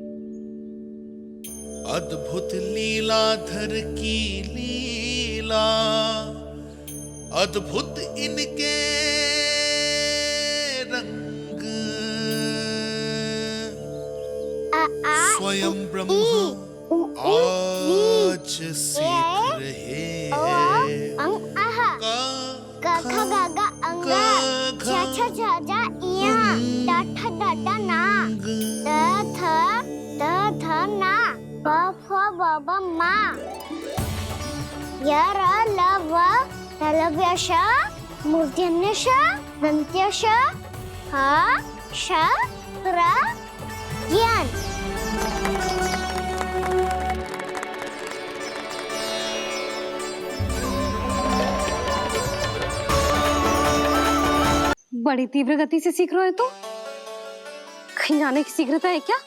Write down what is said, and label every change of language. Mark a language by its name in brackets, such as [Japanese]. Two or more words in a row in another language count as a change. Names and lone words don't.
[Hindi] अद्भुत लीलाधर की लीला, अद्भुत इनके रंग, स्वयं ब्रह्म आज सीख रहे हैं। क ख ग घ अंग छ छ छ ज इया ट ठ ड ड ना द थ ना प फ ब ब मा य र ल व तलव्य श मूर्धन्य श दन्त्य श ह श र ज्ञान। बड़ी तीव्र गति से सीख रहे हो तो कहीं जाने की शीघ्रता है क्या?